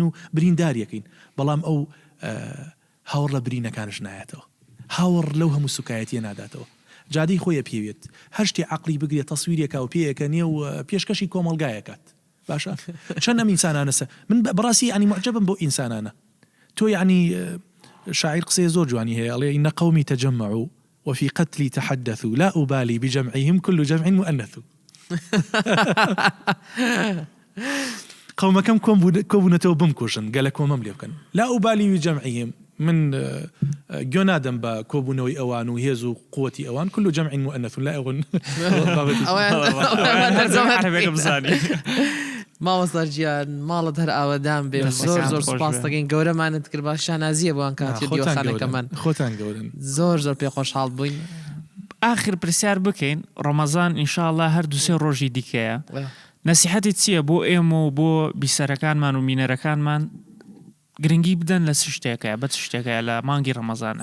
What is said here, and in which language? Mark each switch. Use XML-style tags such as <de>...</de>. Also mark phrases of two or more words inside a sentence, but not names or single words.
<ckb>و برینداریەکەین بەڵام ئەو هاوڕ لە برینەکانش نایەتەوە هاوڕ لەو هەموو سوکایەتیە ناداتەوە جادەی خۆیە پێوێت هەر شتێ عەقلی بگرێت تەسویرێکە و پێیەکە نیە و پێشکەشی کۆمەڵگایەکات باشە چەند ئەم ئینسانانەسە من بەڕاستی ینی معجبم بۆ ئینسانانە تۆ ینی شاعر قسەی زۆر جوانی هەیە ئەڵێ</ckb> <ar>إن قومي تجمعوا وفي قتلي تحدثوا لا أبالي بجمعهم كل جمع مؤنث</ar> <ckb>قومەکەم کۆبوونەتەوە بمکوژن گەلە کۆمەم لێ بکەن</ckb> <ar>لا أبالي بجمعهم</ar> <ckb>من گوێ نادەم بە کۆبوونەوەی ئەوان و هێز و قووەتی ئەوان</ckb> <ar>كل جمع مؤنث لا أغن</ar> <ckb>مامۆستا گیان ماڵت هەر ئاوەدان بێ زۆر زۆر سوپاس دەکەین گەورەمانت کرد باش شانازیە بۆیان کاتی دیوەخانەکەمان خۆتان گەورن زۆر زۆر پێ خۆشحاڵ بووین آخر پرسیار بکەین ڕەمەزان ئینشاءالله هەر دووسێ ڕۆژی دیکەیە نەسیحەتی چییە بۆ ئێمە و بۆ بیسەرەکانمان و مینەرەکانمان گرنگی بدەن لە چ شتێکە بە چ شتێکە لە مانگی ڕەمەزانە</ckb>